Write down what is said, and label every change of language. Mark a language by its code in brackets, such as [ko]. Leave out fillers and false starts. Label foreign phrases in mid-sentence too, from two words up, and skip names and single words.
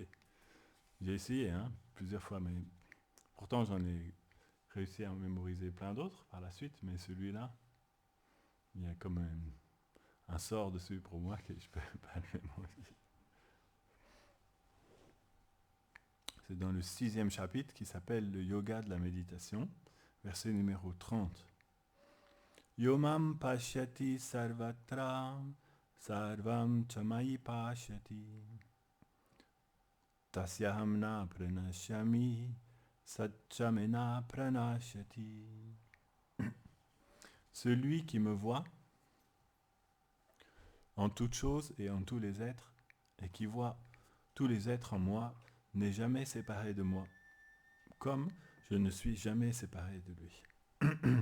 [fr] J'ai essayé plusieurs fois, mais pourtant j'en ai réussi à en mémoriser plein d'autres par la suite, mais celui-là, il y a comme un sort dessus pour moi que je ne peux pas le mémoriser. C'est dans le 6e chapitre qui s'appelle le yoga de la méditation, verset numéro 30. [sa] यो मां पश्यति सर्वत्र सर्वं च मयि पश्यति तस्याहं न प्रणश्यामि स च मे न प्रणश्यति. [fr] Celui qui me voit en toutes choses et en tous les êtres, et qui voit tous les êtres en moi, n'est jamais séparé de moi, comme je ne suis jamais séparé de lui.